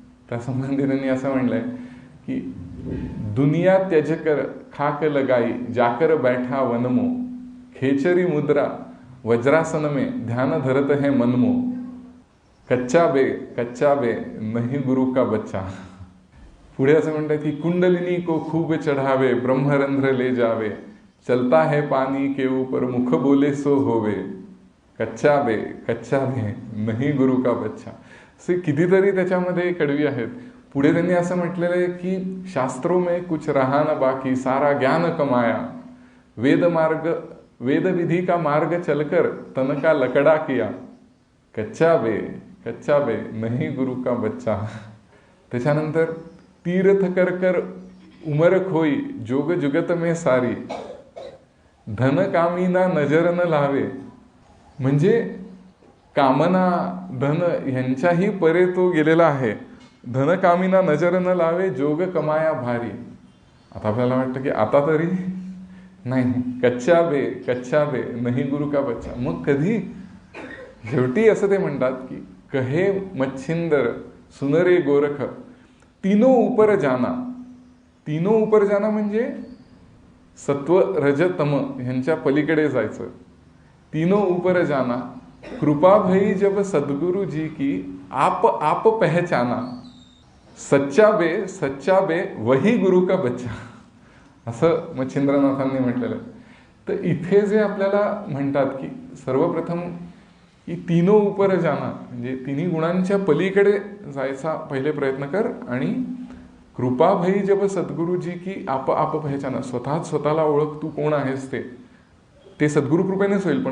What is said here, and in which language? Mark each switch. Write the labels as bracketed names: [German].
[Marathi] त्यासंबंधी त्यांनी असं म्हणलंय की [Hindi] दुनिया त्यजकर खाक लगाई, जाकर बैठा वनमो, खेचरी मुद्रा वज्रासन में ध्यान धरत है मनमो, कच्चा बे नहीं गुरु का बच्चा. [Marathi] पुढे असं म्हणतात की [Hindi] कुंडलिनी को खूब चढ़ावे, ब्रह्मरंध्र ले जावे, चलता है पानी के ऊपर, मुख बोले सो होवे, कच्चा बे नहीं गुरु का बच्चा. [Marathi] असे कितीतरी त्याच्यामध्ये कडवी आहेत. पुढे त्यांनी असं म्हटलेलं आहे की [Hindi] शास्त्रों में कुछ रहा न बाकी, सारा ज्ञान कमाया, वेद विधि का मार्ग चलकर तन का लकड़ा किया, कच्चा बे नहीं गुरु का बच्चा. त्याच्यानंतर तीर्थ कर कर उमर खोई, जोग जुगत में सारी, धन कामीना नजर न लावे. [Marathi] म्हणजे कामना धन ह्यांच्याही परे तो गेलेला आहे. [Hindi] धन कामीना नजर न लावे, जोग कमाया भारी. [Marathi] आता आपल्याला वाटतं की आता तरी नाही, [Hindi] कच्चा बे नाही गुरु का बच्चा. [Marathi] मग कधी? शेवटी असं ते म्हणतात की [Hindi] कहे मच्छिंदर सुनरे गोरख, तीनों ऊपर जाना [Marathi] म्हणजे सत्व रज तम ह्यांच्या पलीकडे जायचं. [Hindi] तीनों ऊपर जाना, कृपा भई जब सद्गुरु जी की, आप पहचाना, सच्चा बे वही गुरु का बच्चा. [Marathi] असं मच्छिंद्रनाथांनी म्हटलेलं आहे. तर इथे जे आपल्याला म्हणतात की सर्वप्रथम की [Hindi] तीनों ऊपर जाना [Marathi] म्हणजे तिन्ही गुणांच्या पलीकडे जायचा पहिले प्रयत्न कर, आणि [Hindi] कृपा भई जब सद्गुरु जी की आप पहचाना, [Marathi] स्वतःला ओळख, तू कोण आहेस ते सद्गुरु कृपेनेच होईल.